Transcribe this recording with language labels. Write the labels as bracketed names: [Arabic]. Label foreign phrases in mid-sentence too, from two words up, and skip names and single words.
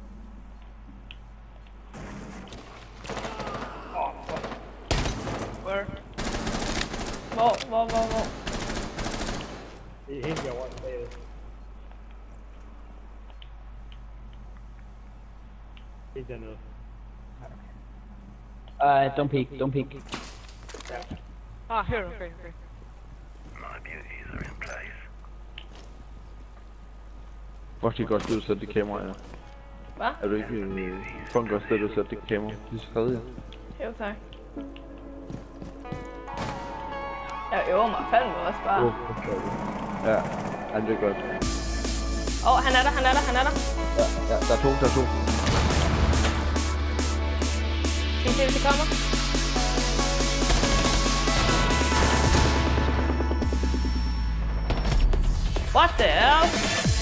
[English] Where? [Danish] Hvor? Det er helt herovre bagved. Ikke dernede. [English] Don't peek. Ah, here, okay. [Danish] Hvor er det godt sted, du sætter det kamera, ja. Hvad? Er du ikke for en godt sted, du sætter det kamera? Det er tredje. Jo, tak. Jeg øver mig fandme også bare. Ja, det er godt. Han er der. Ja, der er to. Skal I se, hvis de kommer? [English] What the hell?